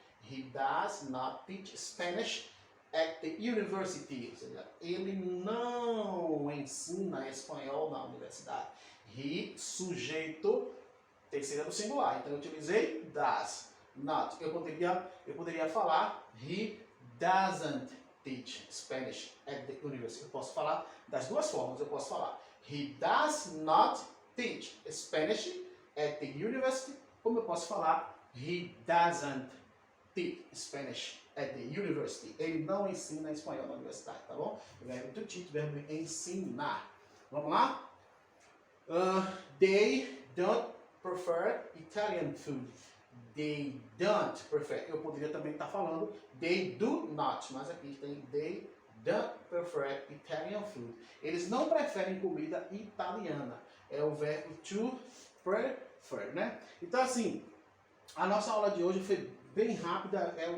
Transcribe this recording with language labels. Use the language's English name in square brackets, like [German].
[English] He does not teach Spanish at the university. [Portuguese] Ou seja, ele não ensina espanhol na universidade. He, sujeito, terceira do singular. Então eu utilizei does not. Eu poderia falar [English] he doesn't teach Spanish at the university. [Portuguese] Eu posso falar das duas formas. Eu posso falar [English] he does not teach Spanish at the university. [Portuguese] Como eu posso falar [English] he doesn't teach Spanish at the university. [Portuguese] Ele não ensina espanhol na universidade, tá bom? O verbo to teach, verbo ensinar. Vamos lá? [English] They don't prefer Italian food. They don't prefer. [Portuguese] Eu poderia também estar falando [English] they do not, [Portuguese] mas aqui tem [English] they don't prefer Italian food. [Portuguese] Eles não preferem comida italiana. É o verbo to prefer, né? Então assim, a nossa aula de hoje foi bem rápida.